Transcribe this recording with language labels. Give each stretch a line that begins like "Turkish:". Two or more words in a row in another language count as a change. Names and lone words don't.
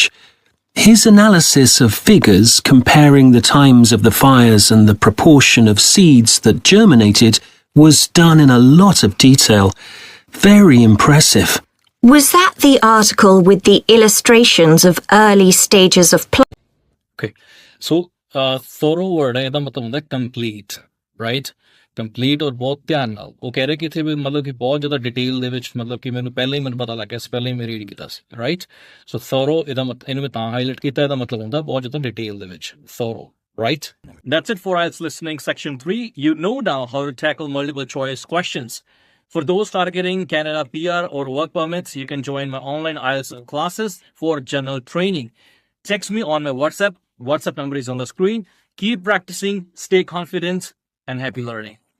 English: His analysis of figures comparing the times of the fires and the proportion of seeds that germinated was done in a lot of detail. Very impressive. Was that the article with the illustrations of early stages of plant? Okay, so thorough word है
Punjabi: ਇਹਦਾ ਮਤਲਬ ਹੁੰਦਾ
English: complete, right?
Punjabi: complete
Hindi: और बहुत ध्यान
Punjabi: ਨਾਲ ਉਹ ਕਹਿ ਰਹੇ ਕਿ ਇੱਥੇ ਵੀ ਮਤਲਬ ਕਿ ਬਹੁਤ ਜ਼ਿਆਦਾ ਡਿਟੇਲ ਦੇ ਵਿੱਚ ਮਤਲਬ ਕਿ ਮੈਨੂੰ ਪਹਿਲਾਂ ਹੀ ਮੈਨੂੰ ਪਤਾ ਲੱਗ ਗਿਆ ਸੀ ਪਹਿਲਾਂ ਹੀ ਮੈਂ ਰੀਡ ਕੀਤਾ ਸੀ right?
English: So thorough
Punjabi: ਇਹਦਾ ਇਹਨੂੰ ਮੈਂ ਤਾਂ ਹਾਈਲਾਈਟ ਕੀਤਾ ਇਹਦਾ ਮਤਲਬ ਹੁੰਦਾ ਬਹੁਤ ਜ਼ਿਆਦਾ ਡਿਟੇਲ ਦੇ ਵਿੱਚ
English: thorough, right? That's it for IELTS listening section 3. You know now how to tackle multiple choice questions. For those targeting Canada PR or work permits, you can join my online IELTS classes for general training. Text me on my WhatsApp. WhatsApp number is on the screen. Keep practicing, stay confident, and happy learning.